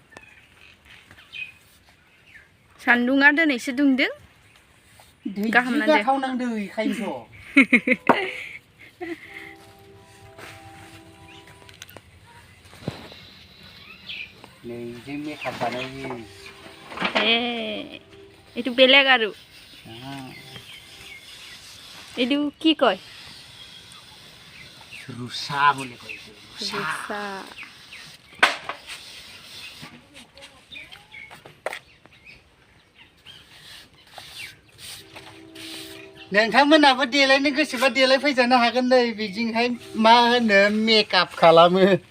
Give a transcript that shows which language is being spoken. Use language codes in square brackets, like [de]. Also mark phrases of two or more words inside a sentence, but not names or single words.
[brx] सान्दुङा दिनैसो दुंदों गाहाम नांदो गाथाव नांदो इखायनोथ' नै जों मेकआप बानायो [as] এইটো বেলেগ আৰু এইটো কি কয় रुसा বুলি কয় [brx] रुसा नोंथांमोनाबो देलायनो गोसोबा देलाय फैजानो हागोन नै बिदिहाय मा होनो मेकआप खालामो